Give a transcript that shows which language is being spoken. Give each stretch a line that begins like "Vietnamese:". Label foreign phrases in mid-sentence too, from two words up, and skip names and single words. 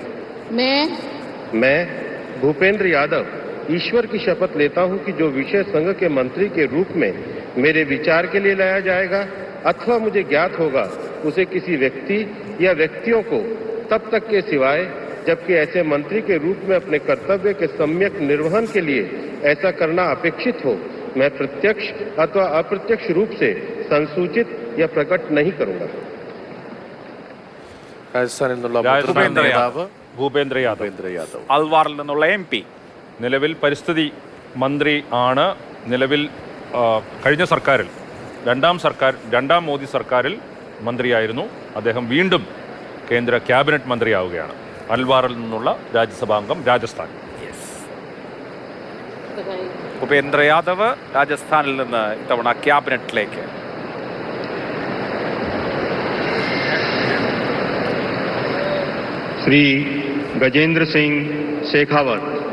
Hindi: मैं भूपेंद्र यादव ईश्वर की शपथ लेता हूं कि जो विषय संघ के मंत्री के रूप में मेरे विचार के लिए लाया जाएगा अथवा मुझे ज्ञात होगा उसे किसी व्यक्ति या व्यक्तियों को तब तक के सिवाय जबकि ऐसे मंत्री के रूप में अपने कर्तव्य के सम्यक निर्वहन के लिए ऐसा करना अपेक्षित हो मैं प्रत्यक्ष अथवा अप्रत्यक्ष रूप से संसूचित या प्रकट नहीं करूंगा।
Malayalam: രാജസ്ഥാനിൽ നിന്നുള്ള ഭൂപേന്ദ്ര യാദവ് അൽവാറിൽ നിന്നുള്ള MP. നിലവിൽ പരിസ്ഥിതി മന്ത്രി ആണ്. നിലവിൽ കഴിഞ്ഞ സർക്കാരിൽ രണ്ടാം മോദി സർക്കാരിൽ മന്ത്രിയായിരുന്നു. അദ്ദേഹം വീണ്ടും കേന്ദ്ര ക്യാബിനറ്റ് മന്ത്രിയാവുകയാണ്. അൽവാറിൽ നിന്നുള്ള രാജ്യസഭാംഗം രാജസ്ഥാൻ. ഭൂപേന്ദ്ര യാദവ് രാജസ്ഥാനിൽ നിന്ന് ഇത്തവണ ക്യാബിനറ്റിലേക്ക്.
Hindi: श्री गजेंद्र सिंह शेखावत